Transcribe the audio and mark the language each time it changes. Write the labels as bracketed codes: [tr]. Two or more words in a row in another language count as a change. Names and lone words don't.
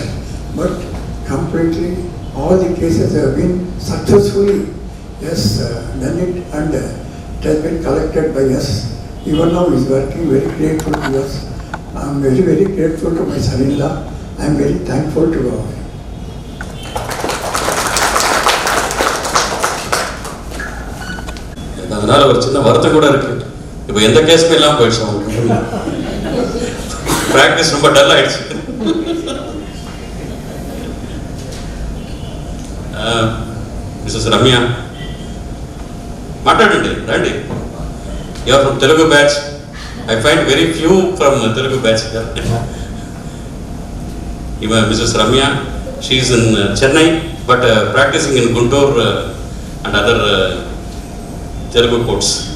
[en] But completely all the cases have been successfully done it, and it has been collected by us. Even now he is working very grateful to us. I am very grateful to my son-in-law. I am very thankful to God. [ta] அதனால ஒரு சின்ன வருத்தம் கூட இருக்கு. இப்போ எந்த கேஸுமே இல்லாமல் போயிடுச்சு அவங்களுக்கு. ப்ராக்டிஸ் ரொம்ப டல் ஆயிடுச்சு. [te] మిసెస్ రమ్య మాట్లాడండి, రండి. [en] You are from Telugu batch. I find very few from Telugu batch. Mrs. Ramya, she is in Chennai but practicing in Guntur and other Telugu courts.